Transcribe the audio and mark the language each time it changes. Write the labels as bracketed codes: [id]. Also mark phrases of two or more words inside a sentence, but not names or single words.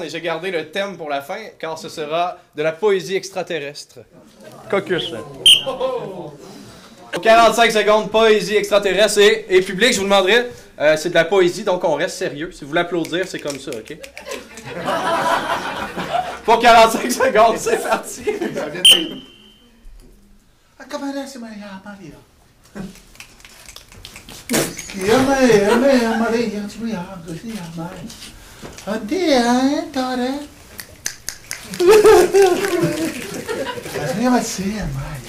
[fr] Et j'ai gardé le thème pour la fin, car ce sera de la poésie extraterrestre. Caucus. 45 secondes, poésie extraterrestre. Et public, je vous demanderai, c'est de la poésie, donc on reste sérieux. Si vous voulez applaudir, c'est comme ça, OK? Pour 45 secondes, c'est parti. [it] Come adesso Maria. Maria, così mai. Oddio, Tore. Arriva sì, Maria.